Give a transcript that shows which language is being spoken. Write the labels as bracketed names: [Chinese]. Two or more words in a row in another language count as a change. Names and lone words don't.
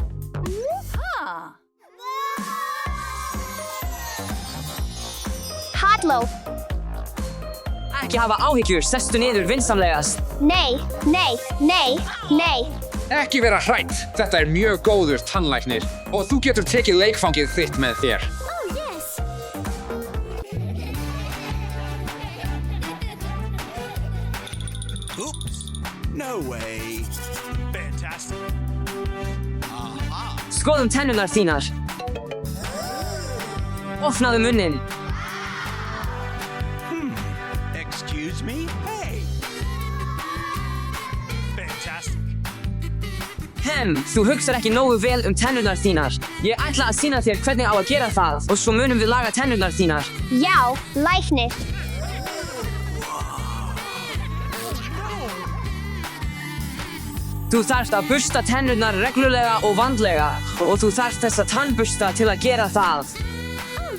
[Icelandic] Halló. Ekki hafa áhyggjur, sestu niður vinsamlegast. Nei, nei, nei, nei. Ekki vera hrætt. Þetta er mjög góður tannlæknir og þú getur tekið leikfangið þitt með þér. [English] Oops. No way. Fantastic. [Icelandic] Skoðum tennunar þínar. Opnaðu munnin. [English] Excuse me? Hey. Fantastic. [Icelandic] Þú hugsar ekki nógu vel tennunar þínar. Ég ætla að sýna þér hvernig á að gera það og svo munum við laga tennunar þínar. Já, læknir. Þú þarft að bursta tennurnar reglulega og vandlega og þú þarft þessa tannbursta til að gera það.